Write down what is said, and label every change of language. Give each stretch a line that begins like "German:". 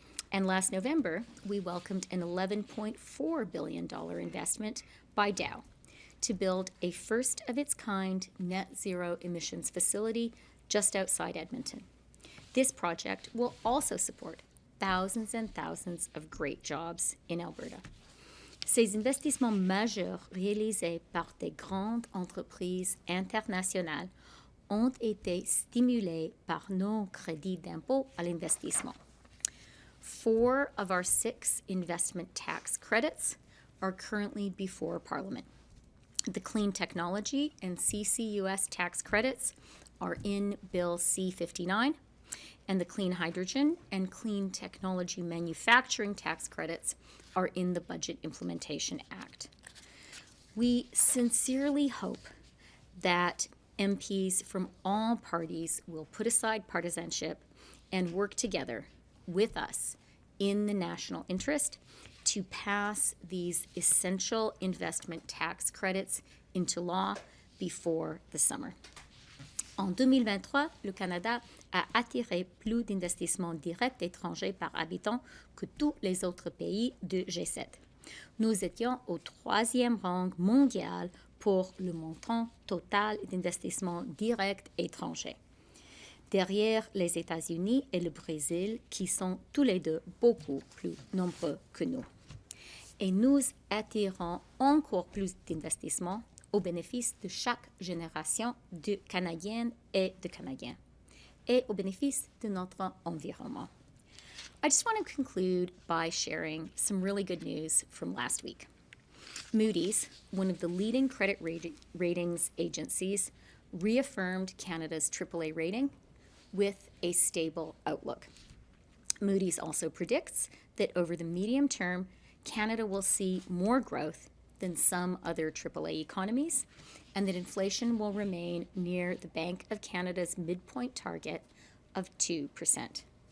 English: And last November, we welcomed an $11.4 billion investment by Dow to build a first-of-its-kind net-zero emissions facility just outside Edmonton. This project will also support thousands and thousands of great jobs in Alberta.
French: Ces investissements majeurs réalisés par des grandes entreprises internationales ont été stimulés par nos crédits d'impôt à l'investissement.
English: 4 of our 6 investment tax credits are currently before Parliament. The Clean Technology and CCUS tax credits are in Bill C-59, and the Clean Hydrogen and Clean Technology Manufacturing tax credits are in the Budget Implementation Act. We sincerely hope that MPs from all parties will put aside partisanship and work together with us in the national interest to pass these essential investment tax credits into law before the summer.
French: En 2023, le Canada a attiré plus d'investissements directs étrangers par habitant que tous les autres pays de G7. Nous étions au 3e rang mondial pour le montant total d'investissements directs étrangers, derrière les États-Unis et le Brésil, qui sont tous les deux beaucoup plus nombreux que nous. Et nous attirons encore plus d'investissements au bénéfice de chaque génération de Canadiennes et de Canadiens, et au bénéfice de notre environnement.
English: I just want to conclude by sharing some really good news from last week. Moody's, one of the leading credit ratings agencies, reaffirmed Canada's AAA rating with a stable outlook. Moody's also predicts that over the medium term, Canada will see more growth than some other AAA economies, and that inflation will remain near the Bank of Canada's midpoint target of 2%.